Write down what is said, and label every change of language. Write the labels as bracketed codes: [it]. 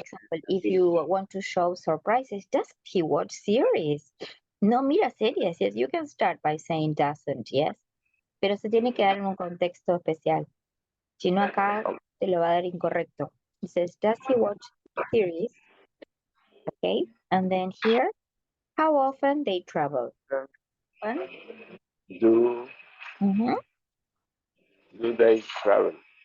[en] example, if you want to show surprises, doesn't he watch series? [es] No mira series. [en] Yes, you can start by saying doesn't, yes. [es] Pero se tiene que dar en un contexto especial. Si no, acá te lo va a dar incorrecto. [en] It says, does he watch series? Okay. And then here, how often they travel? One. Do Mhm. do they travel?